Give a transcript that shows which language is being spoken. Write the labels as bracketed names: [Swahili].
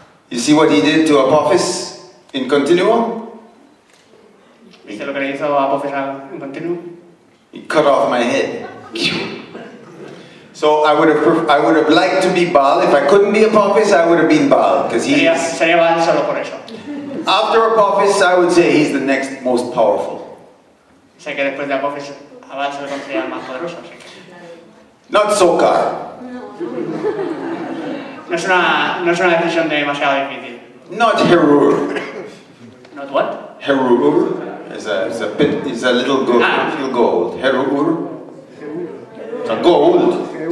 [English] You see what he did to Apophis in Continuo? [Spanish] ¿Viste lo que le hizo a Apophis en Continuo? [English] He cut off my head. So I would have liked to be Baal. If I couldn't be Apophis, I would have been Baal, because [Spanish] sería Baal solo por eso. [English] After Apophis, I would say he's the next most powerful. [Spanish] Sé que después de Apophis a Baal se le considera más poderoso, así que... [English] Not Sokar. [Spanish] No es una decisión demasiado difícil. [English] Not Herur. Not what? Herur is a little gold. Gold. Herur. It's a gold.